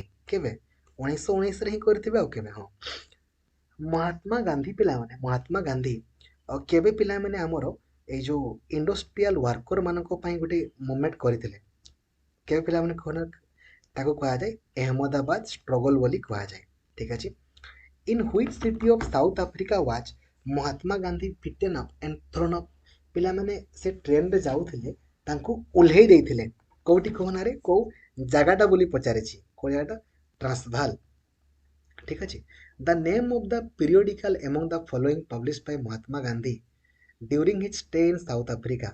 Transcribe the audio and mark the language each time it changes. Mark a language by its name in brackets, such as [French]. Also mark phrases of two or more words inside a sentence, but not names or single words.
[Odia] କେବେ? 1919ରେ ହିଁ କରିଥିବେ ଆଉ କେବେ? ହଁ। ମହାତ୍ମା ଗାନ୍ଧୀ ପିଲାମାନେ ମହାତ୍ମା ଗାନ୍ଧୀ କେବେ ପିଲାମାନେ ଆମର ଏଇ ଯେଉଁ [English] industrial worker [Odia] ମାନଙ୍କ ପାଇଁ ଗୋଟେ ମୁଭମେଣ୍ଟ କରିଥିଲେ? କେବେ ପିଲାମାନେ କହନା? ତାକୁ କୁହାଯାଏ ଅହମଦାବାଦ ଷ୍ଟ୍ରଗଲ ବୋଲି କୁହାଯାଏ। ଠିକ ଅଛି। [English] In which city of South Africa was ମହାତ୍ମା ଗାନ୍ଧୀ beaten up and thrown up? [Odia] ପିଲାମାନେ ସେ ଟ୍ରେନରେ ଯାଉଥିଲେ ତାଙ୍କୁ ଓହ୍ଲେଇ ଦେଇଥିଲେ କୋଉଠି କହନାରେ? କୋଉ ଜାଗାଟା ବୋଲି ପଚାରିଛି। କୋଉ ଜାଗାଟା? ଟ୍ରାନ୍ସଭାଲ। ଠିକ ଅଛି। [English] the name of the periodical among the following publish by Mahatma Gandhi during his stay in South Africa.